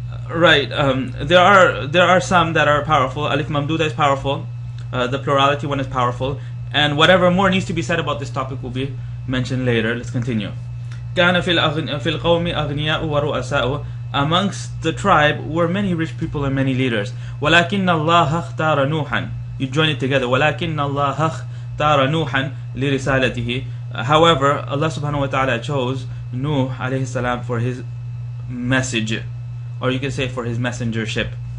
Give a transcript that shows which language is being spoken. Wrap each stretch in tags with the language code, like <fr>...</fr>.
<en>Right, there are some that are powerful. Alif mamduda is powerful. The plurality one is powerful, and whatever more needs to be said about this topic will be mentioned later. Let's continue.</en> <ar>كان في القوم أغنياء ورؤساء.</ar> <en>Amongst the tribe were many rich people and many leaders.</en> <ar>ولكن الله اختار نوحا.</ar> <en>You join it together.</en> <ar>ولكن الله اختار نوحا لرسالته.</ar> <en>However, Allah subhanahu wa ta'ala chose Nuh alayhi salam for his message, or you can say for his messengership.</en>